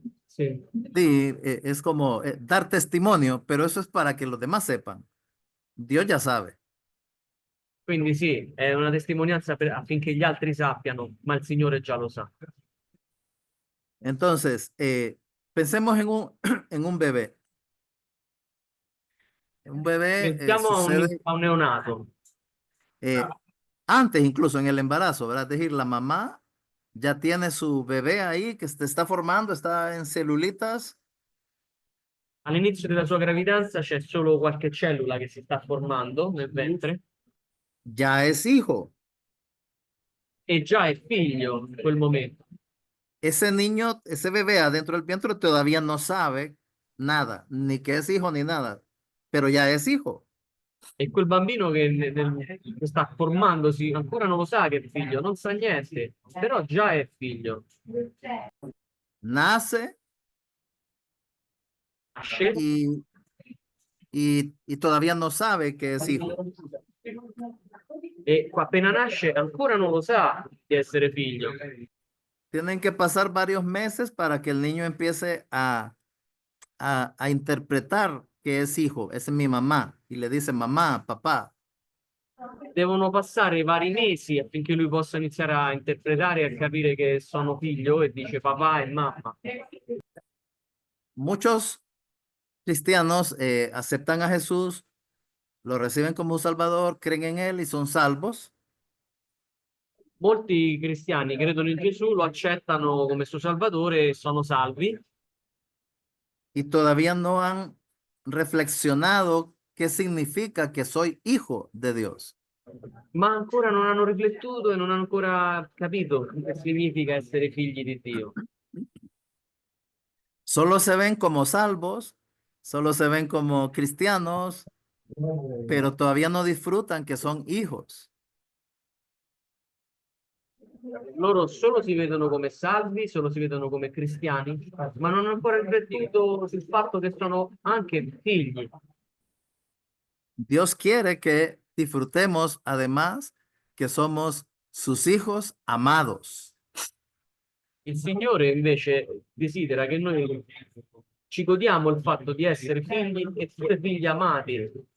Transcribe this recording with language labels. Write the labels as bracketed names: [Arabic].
[Italian] Sì. [Spanish] Sí, es como dar testimonio, pero eso es para que los demás sepan. Dios ya sabe. [Italian] Quindi sì, è una testimonianza affinché gli altri sappiano, ma il Signore già lo sa. [Spanish] Entonces, pensemos en en un bebé. Un bebé [Italian] Pensiamo [Spanish] sucede [Italian] a un neonato. [Spanish] antes incluso en el embarazo, ¿verdad? Es decir, la mamá ya tiene su bebé ahí que se está formando, está en celulitas [Italian] All'inizio della sua gravidanza c'è solo qualche cellula che si sta formando nel ventre [Spanish] ya es hijo. [Italian] e già è figlio in quel momento. [Spanish] Ese niño, ese bebé adentro del vientre todavía no sabe nada, ni que es hijo ni nada, pero ya es hijo. [Italian] E quel bambino che sta formandosi ancora non lo sa che è figlio, non sa niente, però già è figlio. [Spanish] Nace [Italian] Nasce [Spanish] y, y todavía no sabe que es hijo. [Italian] e appena nasce ancora non lo sa di essere figlio. [Spanish] Tienen que pasar varios meses para que el niño empiece a interpretar que es hijo, es mi mamá, y le dice mamá, papá. [Italian] Devono passare vari mesi affinché lui possa iniziare a interpretare e a capire che sono figlio e dice papà e mamma. [Spanish] Muchos cristianos aceptan a Jesús, lo reciben como un Salvador, creen en Él y son salvos. [Italian] Molti cristiani credono in Gesù, lo accettano come suo Salvatore e sono salvi, [Spanish] Y todavía no han reflexionado qué significa que soy hijo de Dios. [Italian] ma ancora non hanno riflettuto e non hanno ancora capito che significa essere figli di Dio. [Spanish] Solo se ven como salvos, solo se ven como cristianos, pero todavía no disfrutan que son hijos. [Italian] Loro solo si vedono come salvi, solo si vedono come cristiani, ma non hanno ancora riflettuto sul fatto che sono anche figli. [Spanish] Dios quiere que disfrutemos además que somos sus hijos amados. [Italian] Il Signore invece desidera che noi ci godiamo il fatto di essere figli e pure figli amati.